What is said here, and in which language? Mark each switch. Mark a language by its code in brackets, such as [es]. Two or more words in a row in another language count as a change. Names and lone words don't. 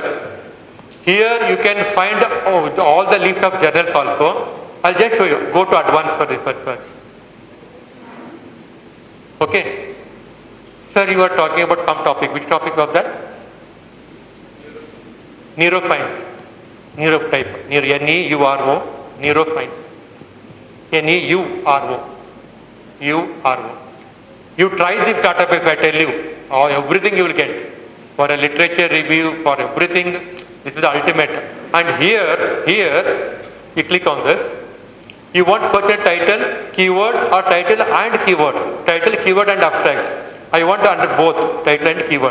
[en] Here you can find all the list of journals also. I'll just show you. Go to advanced for research search. Okay. Sir, you are talking about some topic. Which topic was that? Neuroscience. Neurotype. N-E-U-R-O. Neuroscience. N-E-U-R-O. U-R-O. You try this database, I tell you. Everything you will get. For a literature review, for everything, this is the ultimate. And here, you click on this. You want search a title, keyword, or title and keyword. Title, keyword and abstract. I want under both, title and keyword.